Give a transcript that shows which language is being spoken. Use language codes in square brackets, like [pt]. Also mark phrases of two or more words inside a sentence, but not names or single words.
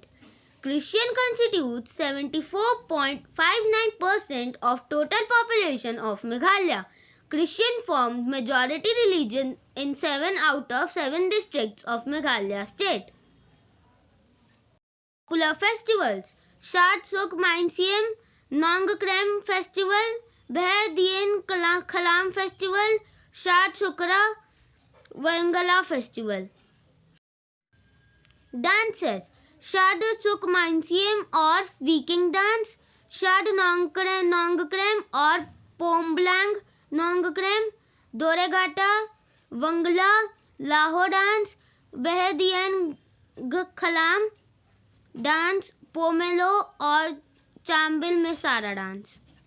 [en] Christian constitutes 74.59% of total population of Meghalaya. Christian formed majority religion in 7 out of 7 districts of Meghalaya state. Popular festivals. Shad Suk Mainsiem, Nongkrem Festival, Beh Dien Khalam Festival, Shad Shukra, Wangala Festival. Dances. Shad Suk Mainsiem or Viking dance, Shad Nongkrem or Pomblang Nongkrem, Doregata, Wangala, Lahore dance, Beh Dien Khalam dance, Pomelo or Chambil Mesara dance.